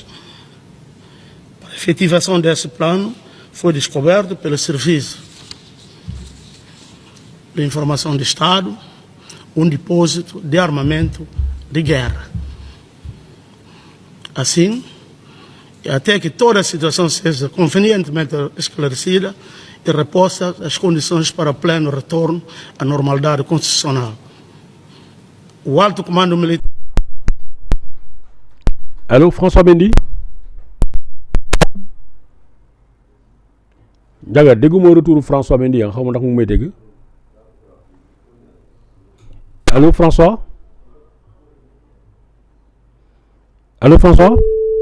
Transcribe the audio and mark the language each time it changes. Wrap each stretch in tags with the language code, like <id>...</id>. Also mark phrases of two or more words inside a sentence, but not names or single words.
<pt>Para a efetivação desse plano, foi descoberto pelo Serviço de Informação de Estado um depósito de armamento de guerra. Assim, até que toda a situação seja convenientemente esclarecida e reposta as condições para pleno retorno à normalidade constitucional. O Alto Comando Militar...</pt> <fr>Allô, François Mendy?</fr> <wo>Jaga, dégguma retour François Mendy, xaw ma ndax mu may dégg.</wo> <fr>Allô, François? Allô, François?</fr>